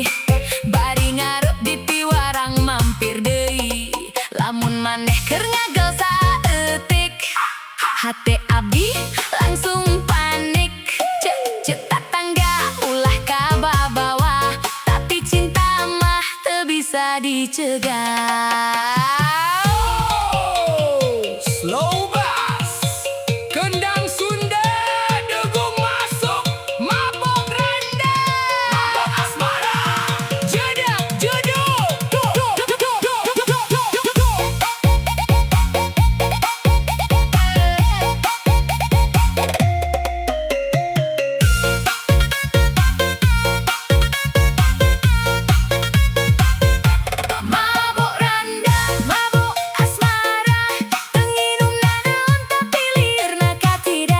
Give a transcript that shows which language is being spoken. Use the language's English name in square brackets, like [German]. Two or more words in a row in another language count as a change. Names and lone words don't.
[Sundanese] Bari ngarep di tiwarang mampir deui, lamun maneh keur ngagel saeutik, hate abdi langsung panik. Cek tatangga ulah kababawa, tapi cinta mah teu bisa dicegah. [English] Slow bass, [Sundanese] kendang Sunda, degung masuk, mabok randa, mabok asmara, jedak jeduk, duk, duk, duk, duk, duk, duk, duk, duk, duk. Mabok randa, mabok asmara, teu nginumna naon tapi liurna kacida.